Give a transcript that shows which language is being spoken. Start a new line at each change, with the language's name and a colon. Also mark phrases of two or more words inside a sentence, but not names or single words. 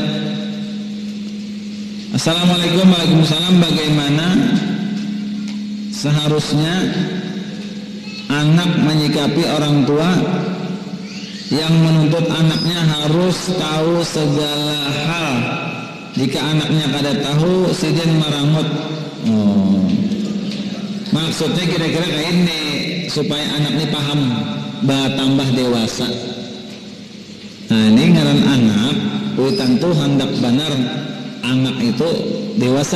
Arabic: Assalamualaikum warahmatullahi wabarakatuh.
Indonesian: Bagaimana seharusnya anak menyikapi orang tua yang menuntut anaknya harus tahu segala hal?
Banjar: Jika anaknya kada tahu, sidin merangut.
Indonesian: Maksudnya kira-kira kayak ini supaya anak ini paham, bertambah dewasa.
Banjar: Nah ini ngaran anak, tentu hendak benar anak itu dewasa.